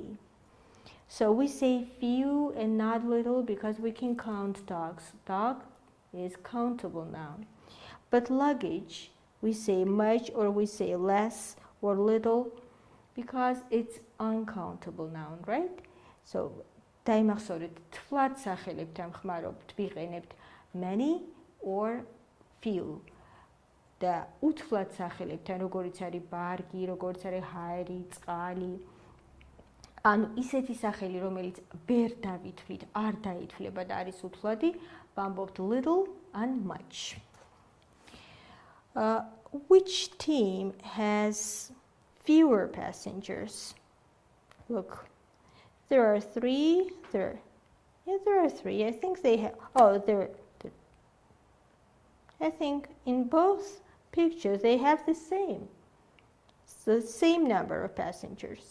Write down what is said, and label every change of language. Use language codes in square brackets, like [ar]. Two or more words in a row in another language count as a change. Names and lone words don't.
[en] So we say few and not little because we can count dogs. Dog is countable noun. But luggage, we say much or we say less or little because it's uncountable noun, right? [ka] So დაიმახსოვრეთ, თვლად სახელებთ ამ ხმარობთ ვიყენებთ [en] many or few. [ka] და უთვლად სახელებთან, როგორიც არის ბარგი, როგორიც არის ჰაერი, წყალი. ანუ ისეთი სახელი, რომელიც ვერ დავითვლით, არ დაითვლება და არის უთვლადი, ვამბობთ [en] little and much. Which team has fewer passengers? Look. There are 3. There are 3. I think they have. I think in both pictures they have the same number of passengers.